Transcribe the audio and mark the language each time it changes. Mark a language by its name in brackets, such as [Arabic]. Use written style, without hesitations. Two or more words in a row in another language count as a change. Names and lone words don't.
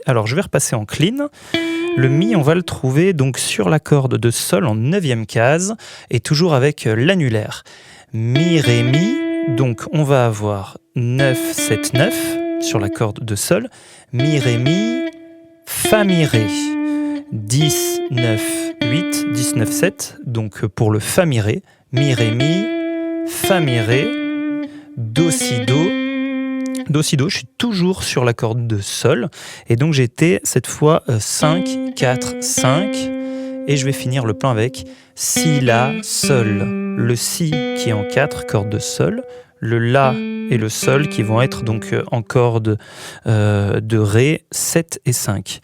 [French] Alors je vais repasser en clean. Le Mi on va le trouver donc sur la corde de Sol en 9e case et toujours avec l'annulaire. Mi, Ré, Mi. Donc on va avoir 9, 7, 9 sur la corde de Sol. Mi, Ré, Mi, Fa, Mi, Ré. 10, 9, 8, 10, 9, 7, donc pour le Fa, Mi, Ré, Mi, Ré, Mi, Fa, Mi, Ré, Do, Si, Do, Do, Si, Do, je suis toujours sur la corde de Sol, et donc j'étais cette fois 5, 4, 5, et je vais finir le plan avec Si, La, Sol, le Si qui est en 4, corde de Sol, le La et le Sol qui vont être donc en corde de Ré, 7 et 5.